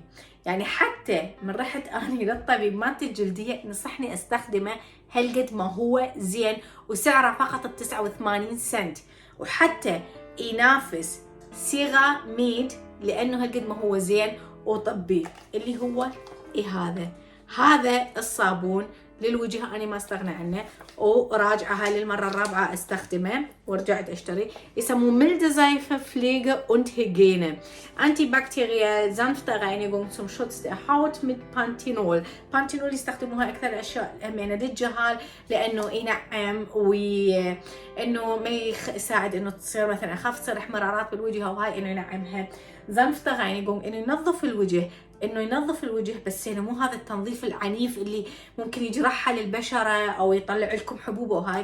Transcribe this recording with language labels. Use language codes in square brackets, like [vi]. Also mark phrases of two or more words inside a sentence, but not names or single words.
[ar] يعني حتى من رحت اني للطبيب مالت الجلديه نصحني استخدمه هالقد ما هو زين، وسعره فقط ب89 سنت، وحتى ينافس صيغه ميد لانه هالقد ما هو زين وطبي. اللي هو هذا الصابون للوجه انا ما استغنى عنه، وراجعه هاي للمره الرابعه استخدمه ورجعت اشتري. يسموه [de] Milde Seife Pflege und Hygiene antibakteriell sanfte Reinigung zum Schutz der Haut mit [ar] بانتينول يستخدموها اكثر اشياء همينه للجهال لانه ينعم انه ما يساعد انه تصير مثلا اخف تصير احمرارات بالوجه او هاي، انه ينعمها. [de] sanfte Reinigung [ar] انه ينظف الوجه، بس يعني مو هذا التنظيف العنيف اللي ممكن يجرحها للبشره او يطلع لكم حبوب وهاي.